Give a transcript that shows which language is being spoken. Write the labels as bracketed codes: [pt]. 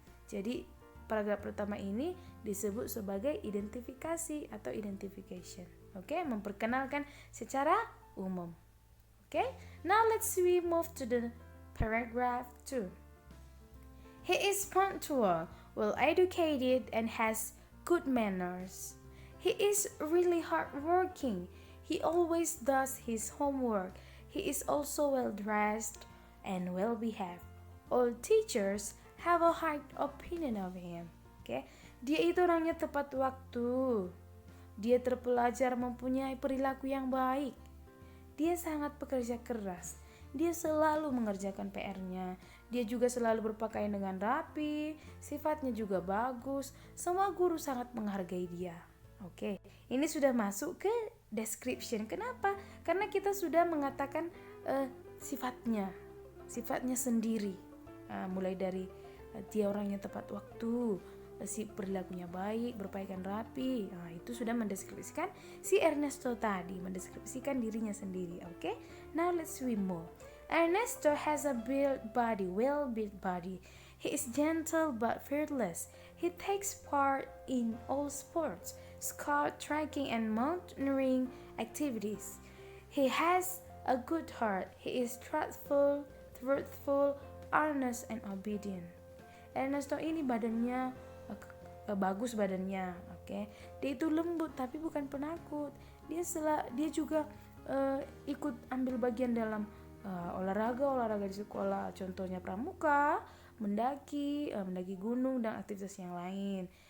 [id] Jadi paragraf pertama ini disebut sebagai identifikasi atau identification. Oke, memperkenalkan secara umum. [en] Oke, now let's we move to the paragraph 2. He is punctual, well educated, and has good manners. He is really hardworking. He always does his homework. He is also well dressed and well behaved. All teachers have a high opinion of him. Okay? [id] Dia itu orangnya tepat waktu. Dia terpelajar, mempunyai perilaku yang baik. Dia sangat pekerja keras. Dia selalu mengerjakan PR-nya. Dia juga selalu berpakaian dengan rapi. Sifatnya juga bagus. Semua guru sangat menghargai dia. Oke, ini sudah masuk ke description. Kenapa? Karena kita sudah mengatakan sifatnya sendiri. Mulai dari dia orangnya tepat waktu, si perilakunya baik, berpakaian rapi. Itu sudah mendeskripsikan si Ernesto tadi, mendeskripsikan dirinya sendiri. Okay? [en] Now let's we move. Ernesto has a well-built body. He is gentle but fearless. He takes part in all sports, scout, trekking, and mountaineering activities. He has a good heart. He is truthful, honest, and obedient. [id] Ernesto ini badannya bagus badannya, oke. Dia itu lembut tapi bukan penakut. Dia juga ikut ambil bagian dalam olahraga di sekolah, contohnya pramuka, mendaki gunung dan aktivitas yang lain.